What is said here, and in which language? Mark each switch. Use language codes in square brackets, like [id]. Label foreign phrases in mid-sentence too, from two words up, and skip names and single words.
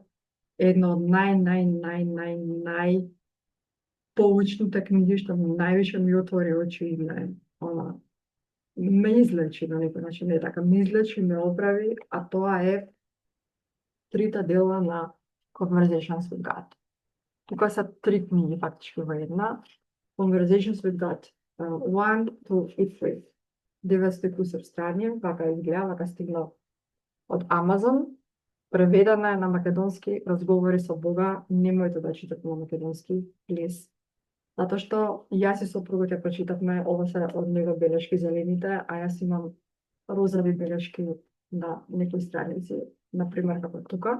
[mk] Едно од нај поучните книги што највише ми отвори очи и ме излечи на некој начин, не така, ме излечи, ме оправи, а тоа е трите дела на Conversations with God. Тука се три книги фактички во една. Conversations with God 1, 2 и 3. 900 кусур страни, вака изгледа, вака стигна од Амазон. Преведена е на македонски, разговори со Бога, немојте да читате на македонски, плиз. Затоа што јас и сопругот ја прочитавме, ова се од него белешки зелените, а јас имам розови белешки на некои страници, например како тука.